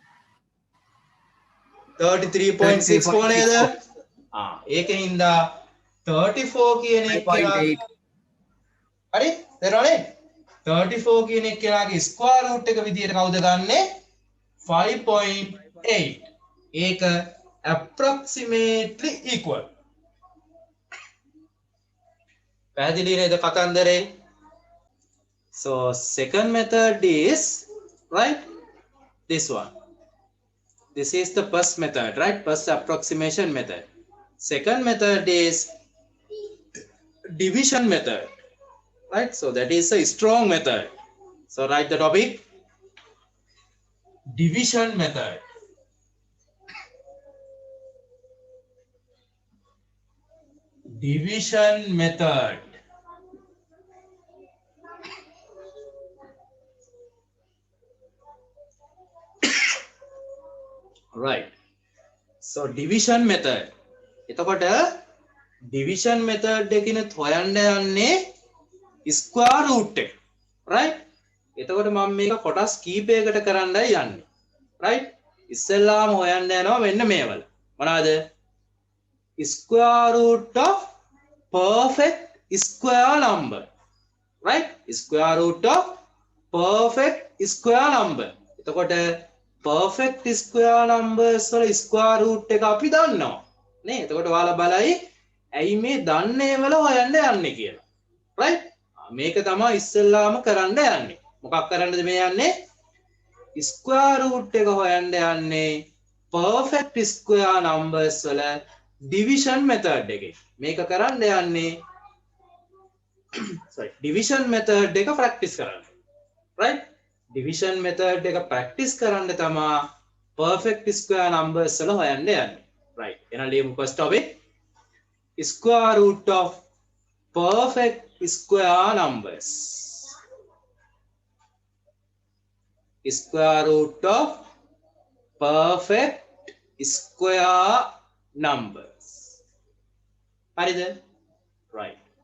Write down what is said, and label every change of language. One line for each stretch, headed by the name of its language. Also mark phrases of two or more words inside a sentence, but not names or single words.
Sinhala: 33.64 නේද ඒකින්ද 34 කියන එක හරි තේරුණානේ 34 කියන එක කෙනාගේ ස්ක්වයර් රූට් එක විදියට කවුද ගන්නෙ
English: 5.8 ඒක approximately equal
Sinhala: පැහැදිලි නේද කතන්දරේ
English: so second method is right this one this is the first method right first approximation method second method is division method right so that is a strong method so write the topic division method division method right so division
Sinhala: method එතකොට
English: division method
Sinhala: එකකිනුත් හොයන්න යන්නේ
English: square root
Sinhala: එක right එතකොට මම මේක කොටස් කීපයකට කරන්නයි යන්නේ right ඉස්සෙල්ලාම හොයන්න යනවා මෙන්න මේවල මොනවාද
English: square root of perfect square number right square root of perfect square number එතකොට perfect square numbers වල square root
Sinhala: එක අපි දන්නවා නේ එතකොට ඔයාලා බලයි ඇයි මේ දන්නේ වල හොයන්න යන්නේ කියලා right මේක තමයි ඉස්සෙල්ලාම කරන්න යන්නේ මොකක් කරන්නද මේ යන්නේ
English: square root
Sinhala: එක හොයන්න යන්නේ perfect
English: square numbers වල division method
Sinhala: එකේ මේක කරන්න යන්නේ
English: sorry division method එක practice කරන්න right division method එක practice
Sinhala: කරන්න තමයි
English: perfect square numbers
Sinhala: වල හොයන්න යන්නේ
English: right
Sinhala: එහෙනම් ලියමු
English: first topic square root of perfect square numbers square root of perfect square numbers හරිද right